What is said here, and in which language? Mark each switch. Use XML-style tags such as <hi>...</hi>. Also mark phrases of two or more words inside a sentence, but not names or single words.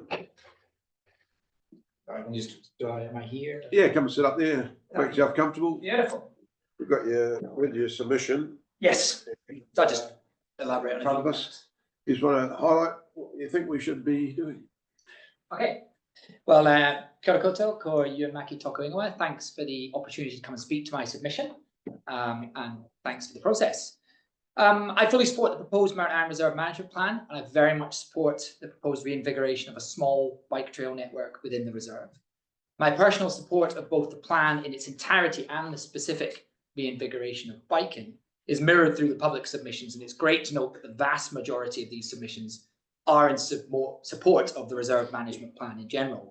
<en>Am I here? Yeah, come and sit up there. Make yourself comfortable. Beautiful. We've got your submission. Yes. So I just elaborate on in front of us. You just want to highlight what you think we should be doing. Okay. Well,</en> <mi>kia ora koutou, ko Maki tōku ingoa.</mi> <en>Thanks for the opportunity to come and speak to my submission, and thanks for the process. I fully support the proposed Mount Iron Reserve Management Plan, and I very much support the proposed reinvigoration of a small bike trail network within the reserve. My personal support of both the plan in its entirety and the specific reinvigoration of biking is mirrored through the public submissions, and it's great to note that the vast majority of these submissions are in support of the reserve management plan in general.</en>